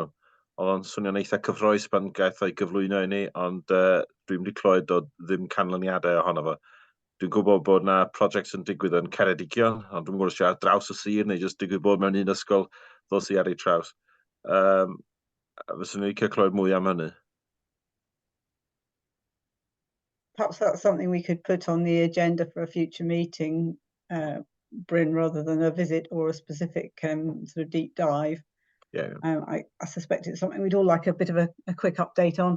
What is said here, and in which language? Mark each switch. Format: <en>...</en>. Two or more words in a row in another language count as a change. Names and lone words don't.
<cy>Oedd o'n swnio'n eitha cyffroes pan gaeth o'i gyflwyno i ni, ond dwi'n wedi clywed o ddim canlyniadau ohono fo. Dwi'n gwybod bod yna prosiect yn digwydd yn Ceredigion, ond dwi'n gwybod os yw ar draws y sir neu jyst digwydd bod mewn un ysgol ddos i ar ei traws. Fyswn i'n licio clywed mwy am hynny.</cy> <en>Perhaps that's something we could put on the agenda for a future meeting, Bryn, rather than a visit or a specific sort of deep dive. Yeah. I suspect it's something we'd all like a bit of a quick update on.</en>